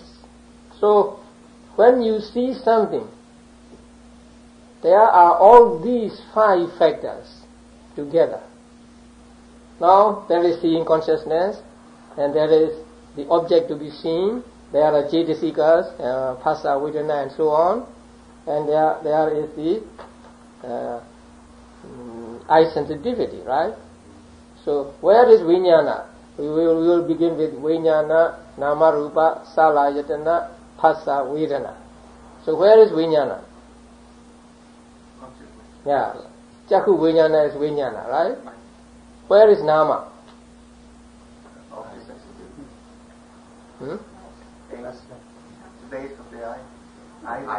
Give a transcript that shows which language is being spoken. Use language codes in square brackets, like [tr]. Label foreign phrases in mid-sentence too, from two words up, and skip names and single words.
[en] So when you see something, there are all these 5 factors together. Now there is seeing consciousness, and there is the object to be seen, there are [pi] cetasikas, phassa, vedana, [en] and so on, and there is the eye sensitivity, right? So where is vijnana? We will begin with [pi] vijnana, nama, rupa, salayatana, phassa, vedana. [en] So where is vijnana? Yeah, [pi] Chakku Vijnana [en] is Vijnana, right? Where is Nama? The base of the eye.